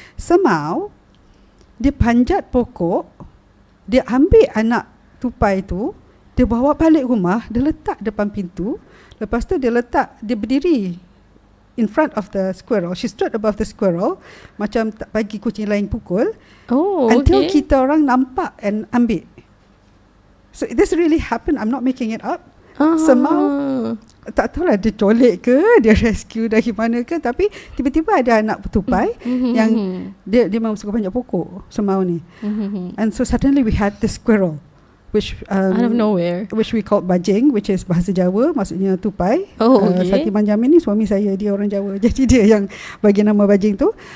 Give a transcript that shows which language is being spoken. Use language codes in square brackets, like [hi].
[ms] Semau dia panjat pokok, dia ambil anak tupai tu, dia bawa balik rumah, dia letak depan pintu. Lepas tu dia berdiri [en] in front of the squirrel. She stood above the squirrel, [ms] macam tak bagi kucing lain pukul, Oh, [en] until okay. [ms] kita orang nampak and ambil. [en] So this really happened. I'm not making it up. [ms] Semau tak tahulah dia colek ke, dia rescue dari mana ke, tapi tiba-tiba ada anak tupai yang dia memang suka panjat pokok, semau ni. [en] And so suddenly we had this squirrel, which out of nowhere. which we called bajing, which is [ms] bahasa Jawa, maksudnya tupai. Oh, okay. Sati Manjamin ni suami saya, dia orang Jawa, jadi dia yang bagi nama bajing tu.